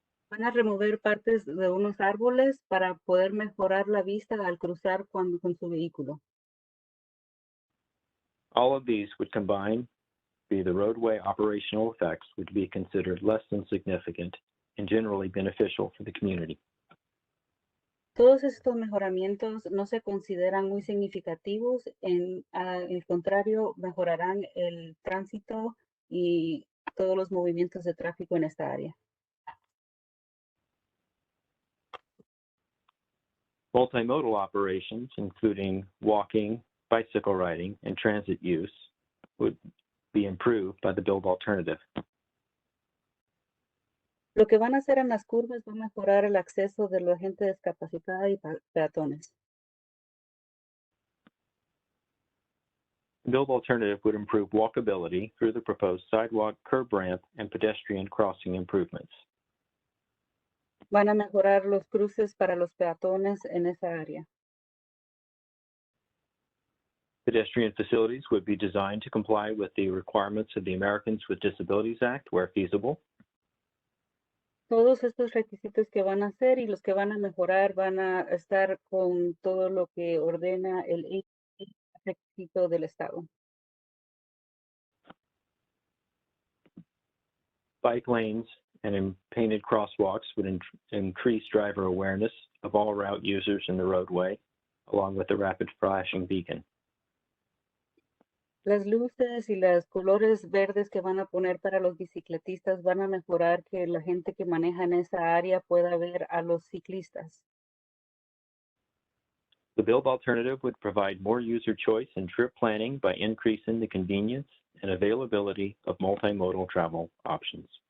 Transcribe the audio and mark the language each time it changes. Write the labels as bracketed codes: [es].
[es] Van a remover partes de unos árboles para poder mejorar la vista al cruzar con su vehículo. [en] All of these would combine be the roadway operational effects would be considered less than significant and generally beneficial for the community. [es] Todos estos mejoramientos no se consideran muy significativos, al contrario, mejorarán el tránsito y todos los movimientos de tráfico en esta área. [en] Multimodal operations, including walking, bicycle riding, and transit use, would be improved by the build alternative. [es] Lo que van a hacer en las curvas va a mejorar el acceso de la gente discapacitada y peatones. [en] The build alternative would improve walkability through the proposed sidewalk, curb ramp, and pedestrian crossing improvements. [es] Van a mejorar los cruces para los peatones en esa área. [en] Pedestrian facilities would be designed to comply with the requirements of the Americans with Disabilities Act where feasible. [es] Todos estos requisitos que van a hacer y los que van a mejorar van a estar con todo lo que ordena el requisito del Estado. [en] Bike lanes and painted crosswalks would increase driver awareness of all route users in the roadway, along with the rapid flashing beacon. [es] Las luces y los colores verdes que van a poner para los bicicletistas van a mejorar que la gente que maneja en esa área pueda ver a los ciclistas. [en] The build alternative would provide more user choice in trip planning by increasing the convenience and availability of multimodal travel options.